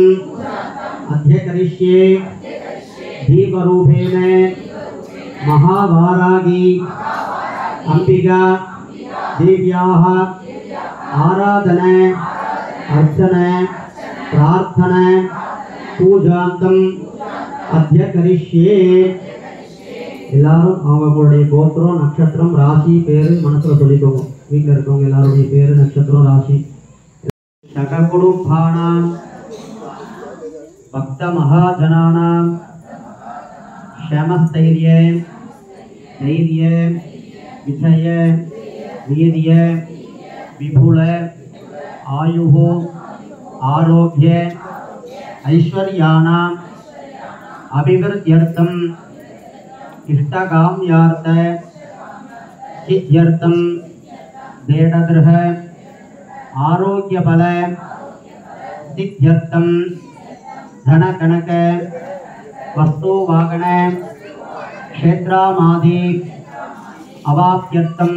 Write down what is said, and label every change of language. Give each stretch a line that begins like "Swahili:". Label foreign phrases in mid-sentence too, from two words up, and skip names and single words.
Sanskrit: अद्य करिष्ये दीपरूपेण महावारागी अंबिका देव्याः आराधना अर्चना प्रार्थना पूजान्तम् अद्य करिष्ये
Tamil: எல்லாரும் அவங்களுடைய கோத்திரம் நட்சத்திரம் ராசி பேரு மனசுல சொல்லிக்கோங்க வீட்ல இருக்கவங்க எல்லாரோட பேரு நட்சத்திரம் ராசி சககுடும்பானாம்
Sanskrit: भक्त महाजनानाम् क्षमास्थैर्य धैर्य विजय वीर्य विपुल आयुः आरोग्य ஐஸ்வர்யானாம் अभिवृद्ध्यर्थम् इष्टकाम्यार्थ सिद्ध्यर्थम् देडगृह आरोग्यबल सिद्ध्यर्थम् धनकनक वस्तुवाहन क्षेत्रामादि अवाप्यर्थम्